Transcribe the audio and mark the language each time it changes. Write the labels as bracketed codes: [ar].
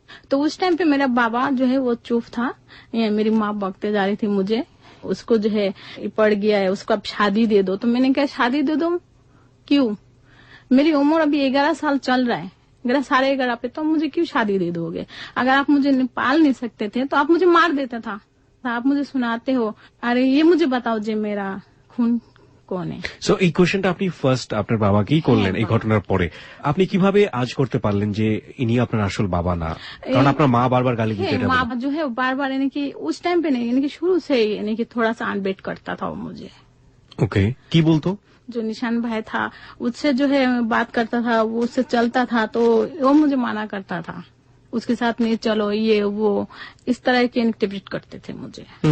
[hi] तो उस टाइम पे मेरा बाबा जो है वो चुप था, मेरी माँ बकते जा रही थी मुझे, उसको जो है पड़ गया है उसको अब शादी दे दो। तो मैंने कहा शादी दे दो क्यों, मेरी उम्र अभी 11 साल चल रहा है, 11 पे, तो मुझे क्यों शादी दे दोगे। अगर आप मुझे पाल नहीं सकते थे तो आप मुझे मार देता था। आप मुझे सुनाते हो, अरे ये मुझे बताओ जे मेरा खून কোন [bn] সো এই কোশ্চেনটা আপনি ফার্স্ট আপনার বাবাকেই করলেন এই ঘটনার পরে, আপনি কিভাবে আজ করতে পারলেন যে ইনি আপনার আসল বাবা না, কারণ আপনার মা বারবার গালি দিতে [hi] माँ जो है बार बार यानी कि उस टाइम पे नहीं, यानी कि शुरू से ही यानी कि थोड़ा सा अनबेट करता था वो मुझे। [bn] ओके কি বলতো, [hi] जो निशान भाई था उससे जो है बात करता था, वो उससे चलता था तो वो मुझे माना करता था, उसके साथ नहीं चलो ये वो, इस तरह की एक्टिविटी करते थे मुझे।